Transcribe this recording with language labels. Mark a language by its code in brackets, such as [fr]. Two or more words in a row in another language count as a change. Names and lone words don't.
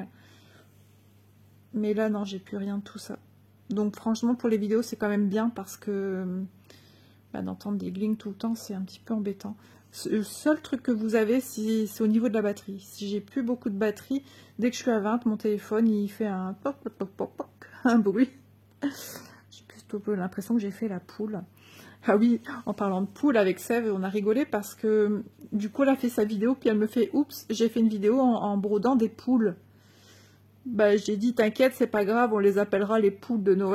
[fr] Mais là, non, j'ai plus rien de tout ça. Donc franchement, pour les vidéos, c'est quand même bien parce que bah, d'entendre des glings tout le temps, c'est un petit peu embêtant. Le seul truc que vous avez, c'est au niveau de la batterie. Si j'ai plus beaucoup de batterie, dès que je suis à 20, mon téléphone, il fait un poc, poc, poc, poc, poc, un bruit. J'ai plutôt l'impression que j'ai fait la poule. Ah oui, en parlant de poule, avec Sève, on a rigolé parce que du coup, elle a fait sa vidéo, puis elle me fait « Oups, j'ai fait une vidéo en brodant des poules. » Bah, j'ai dit « T'inquiète, c'est pas grave, on les appellera les poules de Noël.